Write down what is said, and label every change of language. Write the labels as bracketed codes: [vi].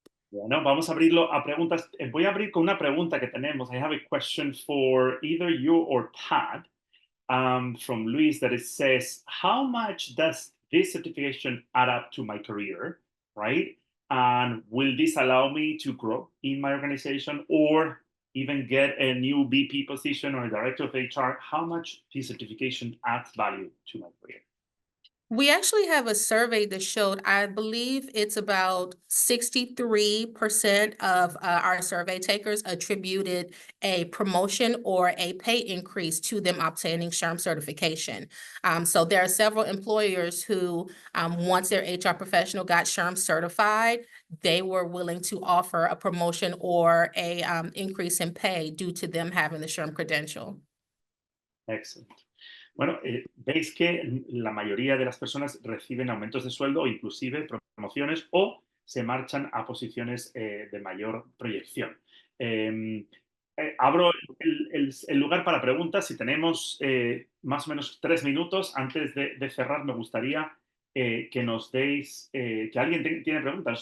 [es] Bueno, vamos a abrirlo a preguntas. Voy a abrir con una pregunta que tenemos. [en] I have a question for either you or Pat. From Luis, that it says, how much does this certification add up to my career, right? And will this allow me to grow in my organization or even get a new VP position or a director of HR? How much this certification adds value to my career? We actually have a survey that showed, I believe it's about 63% of our survey takers attributed a promotion or a pay increase to them obtaining SHRM certification. So there are several employers who, once their HR professional got SHRM certified, they were willing to offer a promotion or a increase in pay due to them having the SHRM credential. Excellent. [es] Bueno, veis que la mayoría de las personas reciben aumentos de sueldo o inclusive promociones o se marchan a posiciones de mayor proyección. Abro el lugar para preguntas. Si tenemos más o menos 3 minutos antes de cerrar, me gustaría que nos deis, que alguien tiene preguntas.